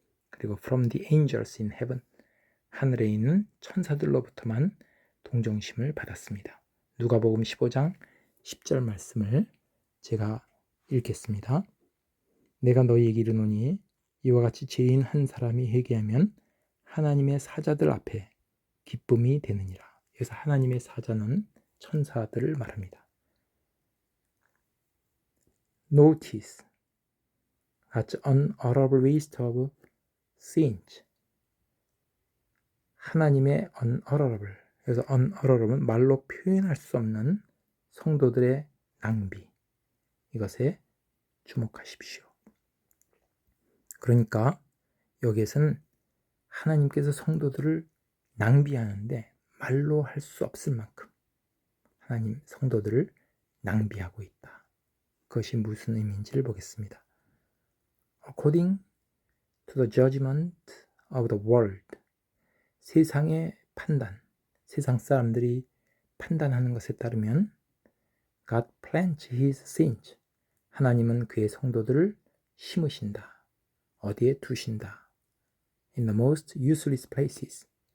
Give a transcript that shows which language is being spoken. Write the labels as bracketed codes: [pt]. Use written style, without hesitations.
[ko] 그리고 [en] from the angels in heaven. [ko] 하늘에 있는 천사들로부터만 동정심을 받았습니다. 누가복음 15장 10절 말씀을 제가 읽겠습니다. 내가 너희에게 이르노니 이와 같이 죄인 한 사람이 회개하면 하나님의 사자들 앞에 기쁨이 되느니라. 그래서 하나님의 사자는 천사들을 말합니다. [en] Notice God's unutterable waste of sins. [ko] 하나님의 unutterable, 그래서 unutterable은 말로 표현할 수 없는 성도들의 낭비, 이것에 주목하십시오. 그러니까 여기에서는 하나님께서 성도들을 낭비하는데 말로 할 수 없을 만큼 하나님 성도들을 낭비하고 있다. 그것이 무슨 의미인지를 보겠습니다. [en] according to the judgment of the world. [ko] 세상의 판단, 세상 사람들이 판단하는 것에 따르면 [en] God plants his saints. [ko] 하나님은 그의 성도들을 심으신다. 어디에 두신다. [en] In the most useless places.